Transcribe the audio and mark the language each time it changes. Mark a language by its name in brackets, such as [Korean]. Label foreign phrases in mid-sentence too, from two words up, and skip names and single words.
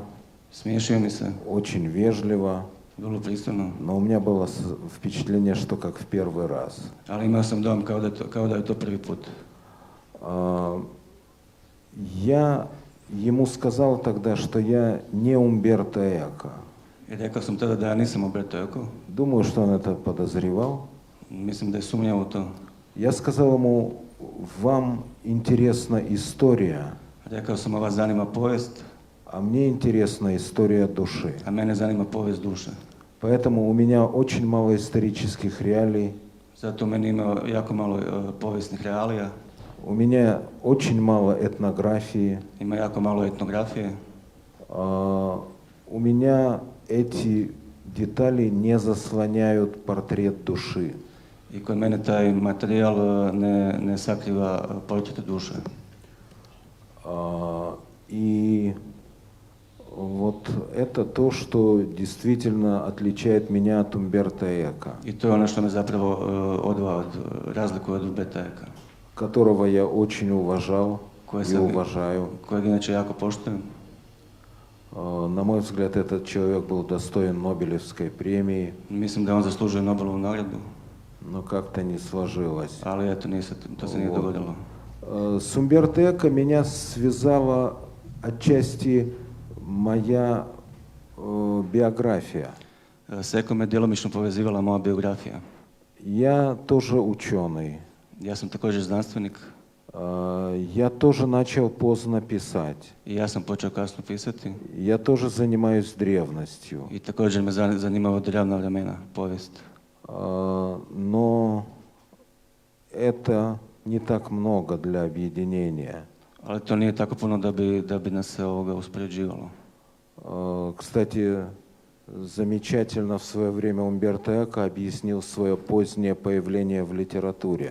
[Croatian] Smiješio mi se, [Russian] очень вежливо, [Croatian] vrlo pristojno, [Russian] но у меня было впечатление, что как в первый раз. [Croatian] ali imao sam dojam kao da je to prvi put. [Russian] Я ему сказал тогда, что я не Умберто Эко. [Croatian] I rekao sam tada da ja nisam Umberto Eco. [Russian] Думаю, что он это подозревал. [Croatian] Mislim da je sumnjao u to. [Russian] Я сказал ему: вам интересна история, [Croatian] Rekao sam, vas zanima povijest, [Russian] а мне интересна история души. [Croatian] a mene zanima povijest duše. [Russian] Поэтому у меня очень мало исторических реалий, [Croatian] Zato meni ima jako malo povijesnih realija, [Russian] у меня очень мало этнографии, [Croatian] ima jako malo etnografije. [Russian] у меня эти детали не заслоняют портрет души. [Croatian] I kod mene taj materijal ne sakriva portret duše. [Russian] И вот это то, что действительно отличает меня от Умберто Эко, [Croatian] I to je ono što me zapravo razlikuje od Umberta Eka, [Russian] которого я очень уважал и уважаю. [Croatian] kojeg inače jako poštujem. [Russian] На мой взгляд, этот человек был достоин Нобелевской премии, [Croatian] Mislim da on zaslužuje Nobelovu nagradu, [Russian] но как-то не сложилось. [Croatian] ali eto, to se nije dogodilo. [Russian] С Умберто Эко меня связала отчасти моя биография. [Croatian] S Ekom me djelomično povezivala moja biografija. [Russian] Я тоже ученый. [Croatian] Ja sam također znanstvenik [Russian] Я тоже начал поздно писать. [Croatian] i ja sam počeo kasno pisati. [Russian] Я тоже занимаюсь древностью. [Croatian] I također me zanimalo drevna vremena, povijest. [Russian] Но это не так много для объединения. [Croatian] Ali to nije tako puno da bi nas se uspoređivalo. [Russian] Кстати, замечательно в свое время Умберто Эко объяснил свое позднее появление в литературе.